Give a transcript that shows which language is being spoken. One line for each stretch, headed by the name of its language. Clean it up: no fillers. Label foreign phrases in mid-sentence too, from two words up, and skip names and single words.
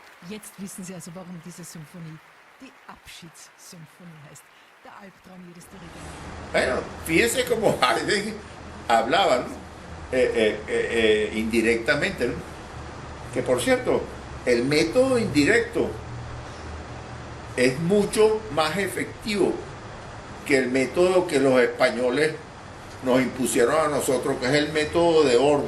German: jetzt wissen Sie also, warum diese Symphonie die Abschiedssymphonie heißt. Der Albtraum jedes Dirigenten.
Spanish: Bueno, fíjense cómo Haydn hablaba, ¿no? Indirectamente, ¿no? Que por cierto, el método indirecto es mucho más efectivo que el método que los españoles nos impusieron a nosotros, que es el método de orden.